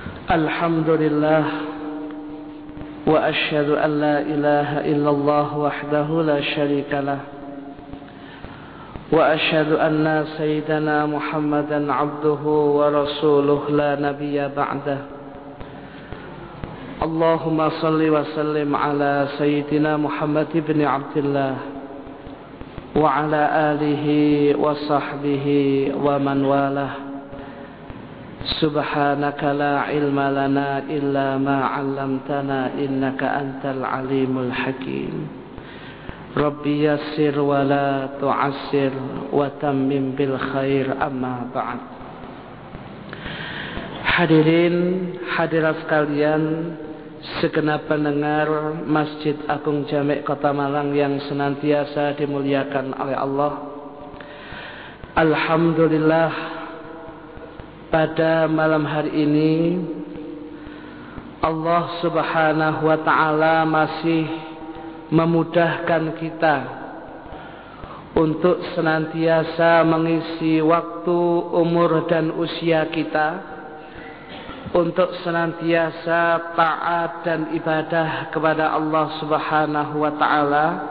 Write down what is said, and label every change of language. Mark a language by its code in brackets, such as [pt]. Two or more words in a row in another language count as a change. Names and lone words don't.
[ar] الحمد لله وأشهد أن لا إله إلا الله وحده لا شريك له وأشهد أن سيدنا محمدا عبده ورسوله لا نبي بعده. اللهم صل وسلم على سيدنا محمد بن عبد الله وعلى آله وصحبه ومن والاه. سبحانك لا علم لنا إلا ما علمتنا إنك أنت العليم الحكيم. رب يسر ولا تعسر وتمم بالخير أما بعد. [id] Hadirin hadirat sekalian, segenap pendengar Masjid Agung Jami' Kota Malang yang senantiasa dimuliakan oleh Allah. Alhamdulillah, pada malam hari ini Allah [ar] سبحانه وتعالى [id] masih memudahkan kita untuk senantiasa mengisi waktu, umur dan usia kita untuk senantiasa taat dan ibadah kepada Allah [ar] سبحانه وتعالى,